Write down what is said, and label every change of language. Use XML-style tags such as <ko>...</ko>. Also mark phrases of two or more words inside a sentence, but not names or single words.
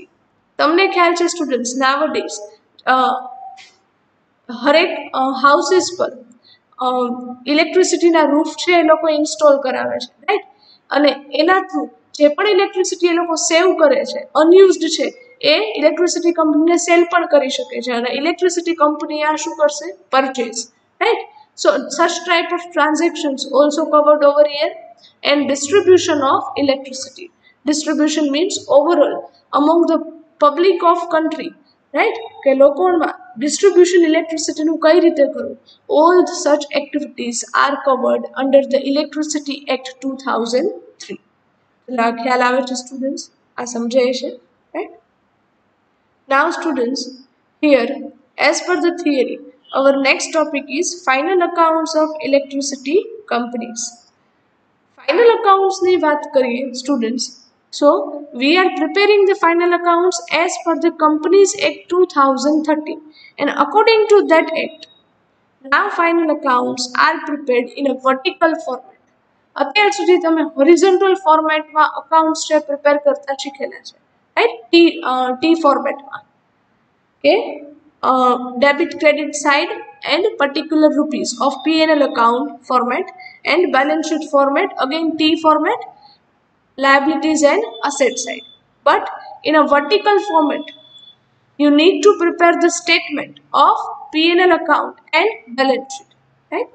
<gu>તમને ખ્યાલ છે સ્ટુડન્ટ્સ, નાવડેઝ હરેક હાઉસીસ પર ઇલેક્ટ્રિસિટીના રૂફ છે એ લોકો ઇન્સ્ટોલ કરાવે છે, રાઈટ? અને એના થ્રુ જે પણ ઇલેક્ટ્રિસિટી એ લોકો સેવ કરે છે, અનયુઝડ છે, એ ઇલેક્ટ્રિસિટી કંપનીને સેલ પણ કરી શકે છે અને ઇલેક્ટ્રિસિટી કંપની આ શું કરશે? પરચેઝ, રાઈટ?</gu> <en>So such type of transactions also covered over here. And distribution of electricity. Distribution means overall among the public of country, right?</en> <gu>કે લોકોમાં</gu> <en>distribution electricity</en> <gu>નું કઈ રીતે કરવું?</gu> <en>All such activities are covered under the Electricity Act 2003.</en> <gu>ખ્યાલ આવે છે સ્ટુડન્ટ્સ? આ સમજાય છે,</gu> <en>right? Now students, here as per the theory, our next topic is final accounts of electricity companies. Final accounts</en> <gu>ની વાત કરીએ સ્ટુડન્ટ્સ.</gu> <en>So we are preparing the final accounts as per the Companies Act 2013, and according to that act, now final accounts are prepared in a vertical format.</en> <gu>અત્યાર સુધી તમે</gu> <en>horizontal format</en> <gu>માં accounts છે prepare કરતા શીખેલા છે,</gu> <en>right? T formatમાં, okay? Debit credit side and particular rupees of P&L account format, and balance sheet format again T format, liabilities and asset side. But in a vertical format, you need to prepare the statement of P&L account and balance sheet, right?</en>